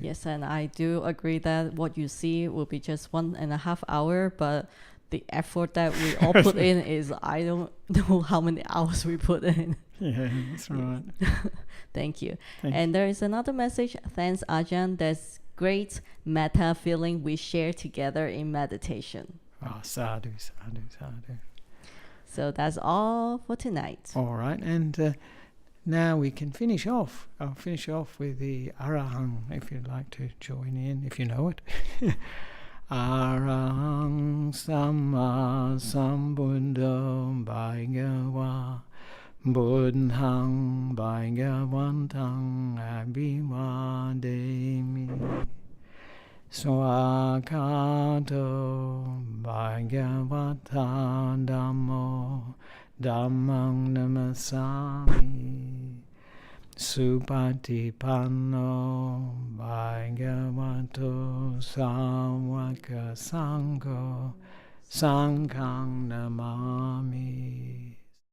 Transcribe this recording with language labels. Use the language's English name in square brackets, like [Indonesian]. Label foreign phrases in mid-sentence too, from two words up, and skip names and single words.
[English] Yes, and I do agree that what you see will be just 1.5 hours, but the effort that we all put in is, I don't know how many hours we put in. Yeah, that's right. Thank you. Thanks. And there is another message. Thanks, Ajahn. That's great metta feeling we share together in meditation. [Pali] Oh, sadhu, sadhu, sadhu. [English] So that's all for tonight. All right, and now we can finish off. I'll finish off with the Arahang, if you'd like to join in, if you know it. [Pali] Arahang Samma Sambuddho Bhagava Buddhang Bhagavantang Abhivademi Swakato Bhagavata Dhammo Dhammang Namasami Supatipanno Bhagavato Sāvaka Sangho Sanghang Namami.